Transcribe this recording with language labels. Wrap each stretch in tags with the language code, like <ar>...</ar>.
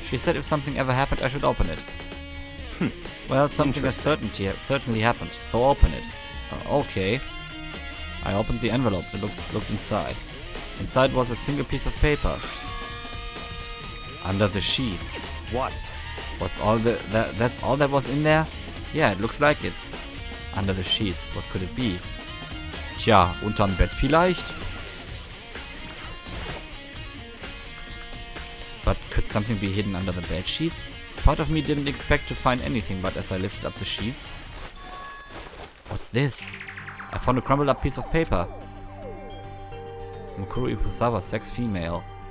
<en>She said if something ever happened, I should open it. Well, something has certainly happened, so open it. Okay. I opened the envelope and looked inside. Inside was a single piece of paper. Under the sheets. What? That's all that was in there? Yeah, it looks like it. Under the sheets. What could it be?</en> <de>Tja, unterm Bett vielleicht?</de> <en>But could something be hidden under the bed sheets? Part of me didn't expect to find anything, but as I lifted up the sheets... What's this? I found a crumbled up piece of paper. Mukuro Ipusawa, sex female.</en>